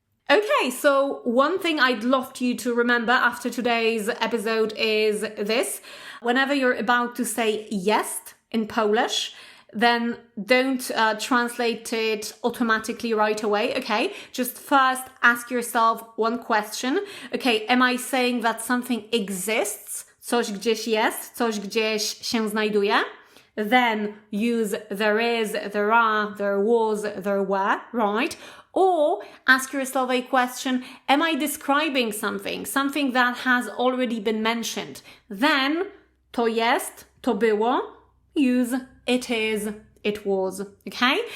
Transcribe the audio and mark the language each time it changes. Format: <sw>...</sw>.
<en>Okay, so one thing I'd love you to remember after today's episode is this. Whenever you're about to say yes in Polish, then don't translate it automatically right away, okay? Just first ask yourself one question. Okay, am I saying that something exists?</en> <pl>Coś gdzieś jest, coś gdzieś się znajduje?</pl> <en>Then use there is, there are, there was, there were, right? Or ask yourself a question, am I describing something that has already been mentioned? Then</en> <pl>to jest, to było,</pl> <en>use it is, it was, okay?</en>